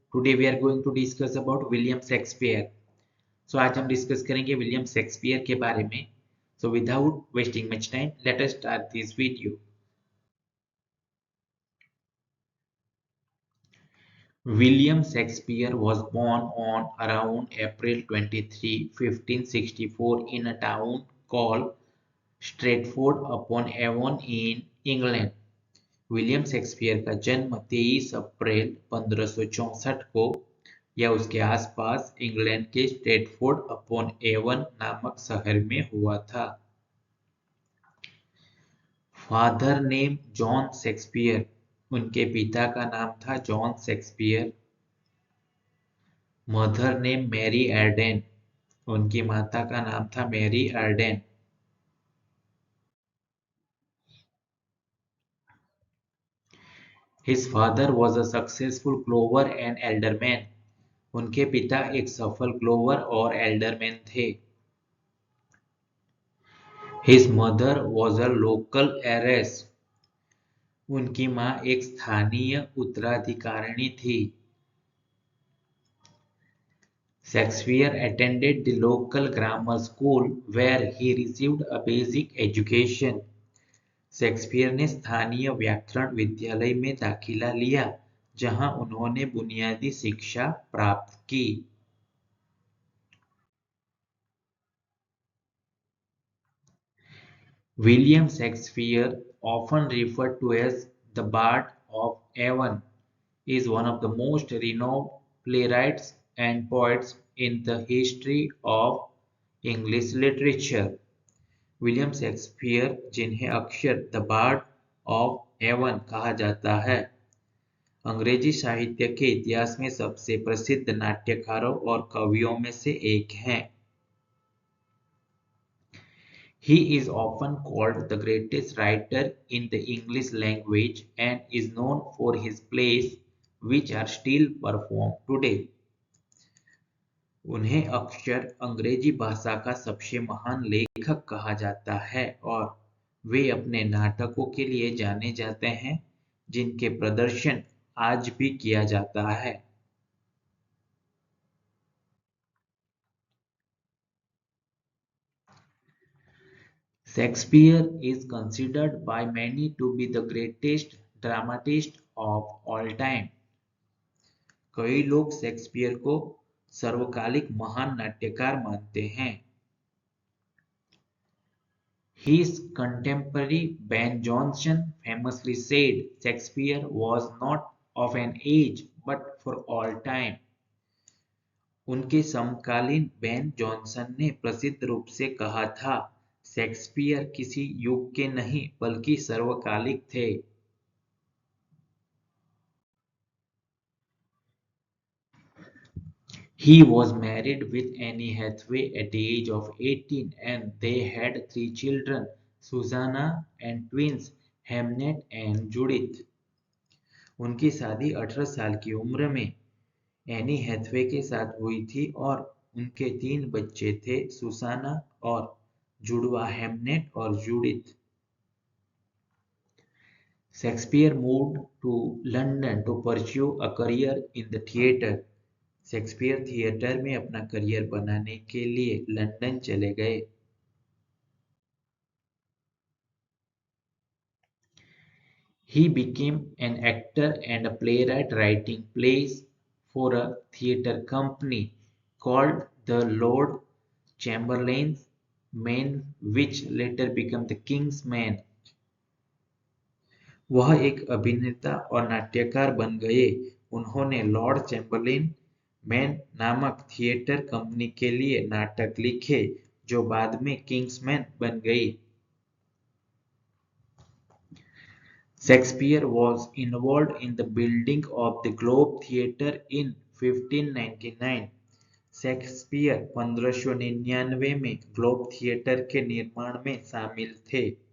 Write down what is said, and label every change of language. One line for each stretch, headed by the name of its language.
English: Today we are going to discuss about William Shakespeare.
Hindi: So आज हम discuss करेंगे William Shakespeare के बारे में.
English: So without wasting much time, let us start this video. William Shakespeare was born on around April 23, 1564 in a town called Stratford-upon-Avon in England.
Hindi: William Shakespeare का जन्म 23 अप्रैल 1564 को या उसके आसपास इंग्लैंड के स्ट्रेटफोर्ड अपॉन एवन नामक शहर में हुआ था.
English: father name
Hindi: John Shakespeare. उनके पिता का नाम था John Shakespeare.
English: mother name
Hindi: Mary एर्डेन. उनकी माता का नाम था Mary एर्डेन.
English: His father was a successful clover and alderman.
Hindi: उनके पिता एक सफल क्लोवर और एल्डरमैन थे.
English: His mother was a local heiress.
Hindi: उनकी मां एक स्थानीय उत्तराधिकारिणी थी.
English: Shakespeare attended the local grammar school where he received a basic education.
Hindi: Shakespeare ने स्थानीय व्याकरण विद्यालय में दाखिला लिया जहां उन्होंने बुनियादी शिक्षा प्राप्त की.
English: William Shakespeare, often referred to as the Bard of Avon, is one of the most renowned playwrights and poets in the history of English literature.
Hindi: William Shakespeare, जिन्हें अक्सर द बार्ड ऑफ एवन कहा जाता है, अंग्रेजी साहित्य के इतिहास में सबसे प्रसिद्ध नाट्यकारों और कवियों में से एक हैं.
English: He is often called the greatest writer in the English language and is known for his plays which are still performed today.
Hindi: उन्हें अक्सर अंग्रेजी भाषा का सबसे महान लेखक कहा जाता है और वे अपने नाटकों के लिए जाने जाते हैं जिनके प्रदर्शन आज भी किया जाता है.
English: Shakespeare is considered by many to be the greatest dramatist of all time.
Hindi: कई लोग शेक्सपियर को सर्वकालिक महान नाट्यकार मानते हैं.
English: His contemporary Ben Jonson famously said Shakespeare was not of an age but for all time.
Hindi: उनके समकालीन बेन जॉनसन ने प्रसिद्ध रूप से कहा था, शेक्सपियर किसी युग के नहीं बल्कि सर्वकालिक थे.
English: He was married with Anne Hathaway at the age of 18 and they had 3 children, Susanna and twins Hamnet and Judith.
Hindi: उनकी शादी 18 साल की उम्र में एनी हैथवे के साथ हुई थी और उनके 3 बच्चे थे, सुसाना और जुड़वा हेमनेट और Judith.
English: Shakespeare moved to London to pursue a career in the theatre.
Hindi: Shakespeare theatre में अपना करियर बनाने के लिए लंदन चले गए.
English: He became an actor and a playwright writing plays for a theatre company called the Lord Chamberlain's Men which later became the King's Men.
Hindi: वह एक अभिनेता और नाट्यकार बन गए. उन्होंने लॉर्ड चैम्बरलेन मैन नामक थिएटर कंपनी के लिए नाटक लिखे जो बाद में किंग्समैन बन गई.
English: Shakespeare was involved in the building of the Globe Theatre in 1599.
Hindi: Shakespeare 1599 में ग्लोब थिएटर के निर्माण में शामिल थे.